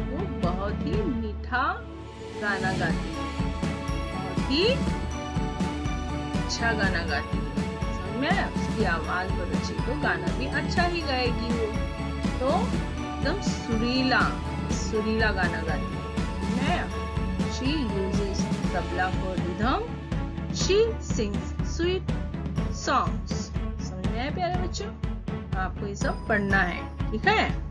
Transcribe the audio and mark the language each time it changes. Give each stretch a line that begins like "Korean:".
Hindi: वो बहुत ही मीठा गाना गाती है, बहुत ही अच्छा गाना गाती है। समझ में? उसकी आवाज बहुत अच्छी, तो गाना भी अच्छा ही गाएगी वो। तो एकदम सुरीला गाना गाती है।
English: She uses tabla for rhythm. She sings sweet songs.
Hindi: समझ में आया प्यारे बच्चों? आपको ये सब पढ़ना है, ठीक है?